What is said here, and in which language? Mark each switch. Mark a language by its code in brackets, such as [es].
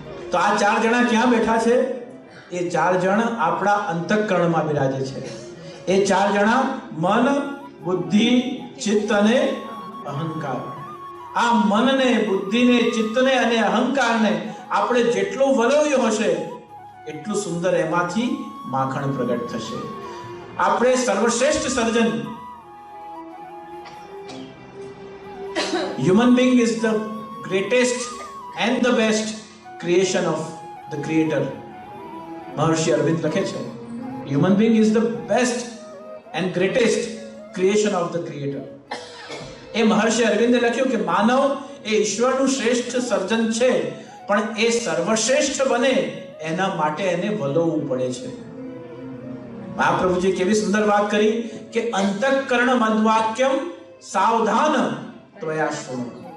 [gu] તો આ ચાર જણા ક્યાં બેઠા છે? એ ચાર જણ આપણા અંતઃકરણમાં બિરાજે છે. એ ચાર જણા મન, બુદ્ધિ, ચિત્ત અને અહંકાર. આ મનને, બુદ્ધિને, ચિત્તને અને અહંકારને આપણે જેટલું વલોવ્યું હશે એટલું સુંદર એમાંથી માખણ પ્રગટ થશે. આપણે સર્વશ્રેષ્ઠ સર્જન, [en] human being is the greatest and the best creation of the creator. [gu] મહર્ષિ અરવિંદ લખે છે, [en] human being is the best and greatest creation of the creator. [gu] એ મહર્ષિ અરવિંદે લખ્યું કે માનવ એ ઈશ્વરનું શ્રેષ્ઠ સર્જન છે, પણ એ સર્વશ્રેષ્ઠ બને એના માટે એને વલોવવું પડે છે. મહાપ્રભુજી કેવી સુંદર વાત કરી કે [sa] અંતઃકરણ મદ્વાક્યમ સાવધાન ત્વયા શૃણુ.